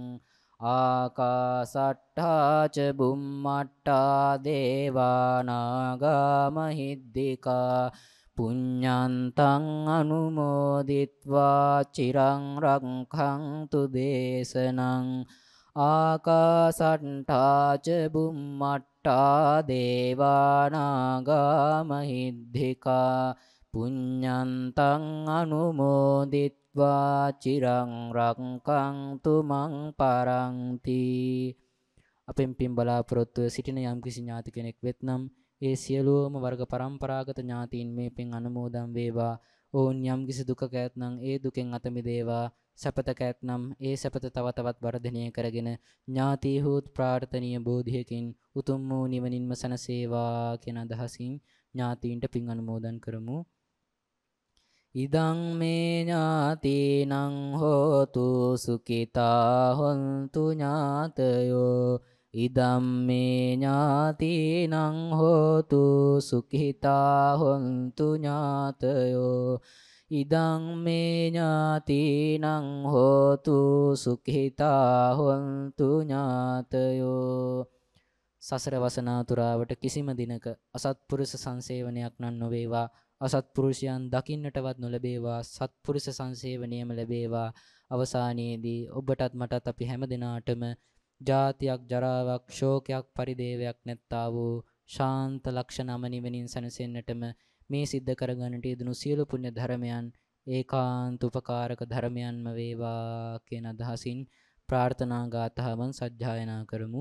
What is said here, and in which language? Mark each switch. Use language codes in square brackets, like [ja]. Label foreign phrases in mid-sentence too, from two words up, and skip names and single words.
[pi] ආකාසට්ටා ච බුම්මට්ටා දේවානාගා මහිද්దికා පුඤ්ඤන්තං අනුමෝදිත්වා චිරං රක්ඛන්තු දේශනං. ආකාසට්ටා ච බුම්මට්ටා දේවානාගා මහිද්దికා පුඤ්ඤන්තං අනුමෝදිත්වා චිරං රක්ඛන්තු මං පරන්ති. [si] අපෙන් පින් බලාපොරොත්තු සිටින යම්කිසි ඥාති කෙනෙක් වෙත්නම් ඒ සියලුම වර්ග પરම්පරාගත ඥාතීන් මේ පින් අනුමෝදන් වේවා. ඔවුන් යම්කිසි දුකක ඇතනම් ඒ දුකෙන් අත මිදේවා. සැපතක ඇතනම් ඒ සැපත තව තවත් වර්ධනය කරගෙන ඥාතීහුත් ප්‍රාර්ථනීය බෝධියකින් උතුම් වූ නිවනින්ම සැනසේවා කියන අදහසින් ඥාතීන්ට පින් අනුමෝදන් කරමු. [pi] ඉදං මේ ඥාතීනං හෝතු සුඛිතා හොන්තු ඥාතයෝ. ඉදම් මේ ඥාතීනං හෝතු සුඛිතා හොන්තු ඥාතයෝ. ඉදං මේ ඥාතීනං හෝතු සුඛිතා හොන්තු ඥාතයෝ. [si] සසර වසනාතුරාවට කිසිම දිනක අසත්පුරුෂ සංසේවනයක් නම් නොවේවා. අසත්පුරුෂයන් දකින්නටවත් නොලැබේවා. සත්පුරුෂ සංසේවනයම ලැබේවා. අවසානයේදී ඔබටත් මටත් අපි හැම දිනාටම ජාතියක් ජරාවක් ශෝකයක් පරිදේවයක් නැත්තා වූ ශාන්ත ලක්ෂණම නිවනින් සැනසෙන්නටම මේ සිද්ධ කරගන්නට යෙදුණු සියලු පුණ්‍ය ධර්මයන් ඒකාන්ත උපකාරක ධර්මයන්ම වේවා කියන අදහසින් ප්‍රාර්ථනා ගාථාවන් සජ්ජායනා කරමු.